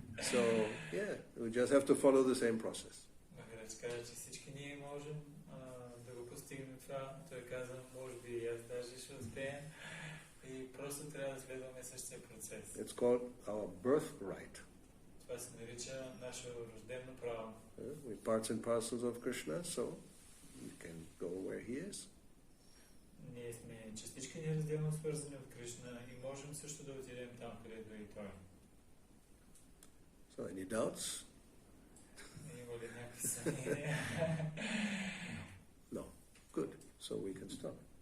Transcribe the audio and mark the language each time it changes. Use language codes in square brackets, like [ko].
[en] So, yeah, we just have to follow the same process. [bg] Махарадж каза, че всички ние можем да го постигнем това. Той каза, може би и аз даже ще успея. И просто трябва да следваме същия процес. [en] It's called our birthright. [bg] Това се нарича наше рождено право. [en] We're parts and parcels of Krishna, so we can go where he is. [bg] Ние сме частички неразделно свързани от Кришна и можем също да отидем там, където е и той. [en] So, any doubts? [bg] Има ли някакви съмнения? [en] No. Good. So we can stop.